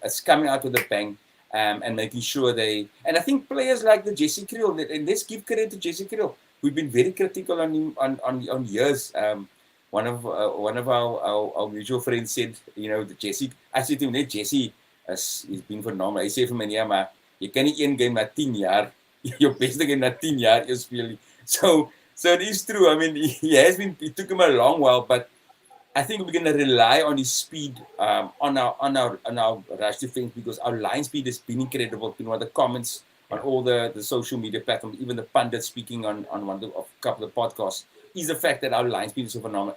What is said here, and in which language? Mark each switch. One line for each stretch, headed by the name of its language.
English: It's coming out with a bang, and making sure and I think players like the Jesse Kriel, and let's give credit to Jesse Kriel. We've been very critical on him on years. One of our mutual friends said, the Jesse. I said to him, Jesse he's been phenomenal.
Afrikaans: Hy sê vir my, nee, maar jy kan nie een game na 10 jaar, jou beste game na 10 jaar jy speel.
English: So it is true. I mean, it took him a long while, but I think we're going to rely on his speed on our rush defense, because our line speed has been incredible. The comments on all the social media platforms, even the pundits speaking on a couple of podcasts, is the fact that our line speed is so phenomenal.